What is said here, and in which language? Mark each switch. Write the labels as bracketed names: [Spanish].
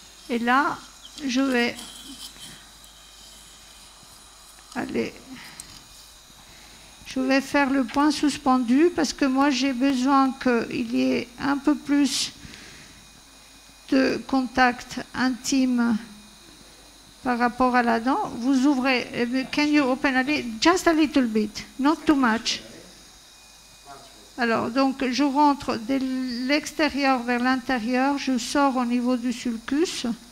[French] Et là, je vais aller... Je vais faire le point suspendu parce que moi, j'ai besoin qu'il y ait un peu plus de contact intime par rapport à la dent. Vous ouvrez... [English] Can you open a little, just a little bit, not too much. [French] Alors, donc, je rentre de l'extérieur vers l'intérieur, je sors au niveau du sulcus.